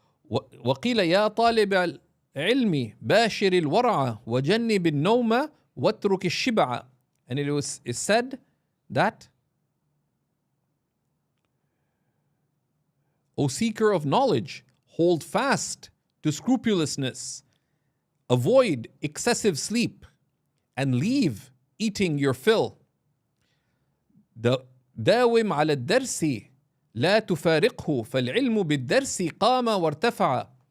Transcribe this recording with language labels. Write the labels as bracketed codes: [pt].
[ar] وقيل يا طالب العلم باشر الورع وجنب النوم واترك الشبع. [en] And it said that, O seeker of knowledge, hold fast to scrupulousness, avoid excessive sleep, and leave eating your fill. [ar] داوم على الدرس لا تفارقه فالعلم بالدرس قام وارتفع.